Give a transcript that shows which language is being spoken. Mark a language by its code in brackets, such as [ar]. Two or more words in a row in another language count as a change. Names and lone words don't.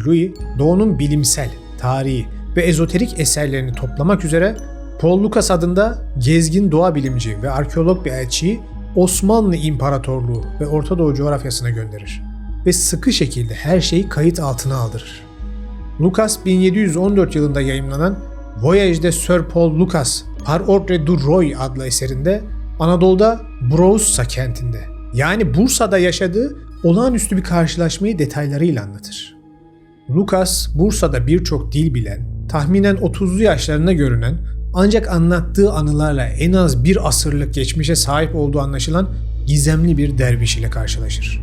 [tr] Louis, Doğu'nun bilimsel, tarihi ve ezoterik eserlerini toplamak üzere Paul Lucas adında gezgin doğa bilimci ve arkeolog bir elçiyi Osmanlı İmparatorluğu ve Orta Doğu coğrafyasına gönderir ve sıkı şekilde her şeyi kayıt altına aldırır. Lucas 1714 yılında yayımlanan Voyage de Sir Paul Lucas par ordre du Roi adlı eserinde Anadolu'da Broussa kentinde, yani Bursa'da yaşadığı olağanüstü bir karşılaşmayı detaylarıyla anlatır. Lucas, Bursa'da birçok dil bilen, tahminen 30'lu yaşlarında görünen ancak anlattığı anılarla en az bir asırlık geçmişe sahip olduğu anlaşılan gizemli bir derviş ile karşılaşır.